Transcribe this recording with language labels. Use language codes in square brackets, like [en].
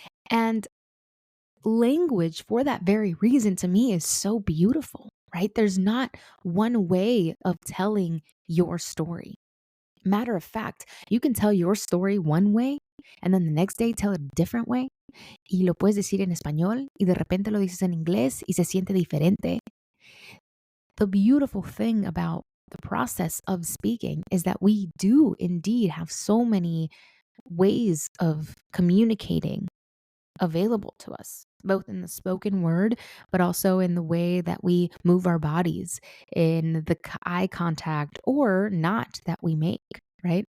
[en] And language, for that very reason, to me is so beautiful, right? There's not one way of telling your story. Matter of fact, you can tell your story one way and then the next day tell it a different way. [es] Y lo puedes decir en español y de repente lo dices en inglés y se siente diferente. [en] The beautiful thing about the process of speaking is that we do indeed have so many ways of communicating available to us, both in the spoken word, but also in the way that we move our bodies, in the eye contact or not that we make, right?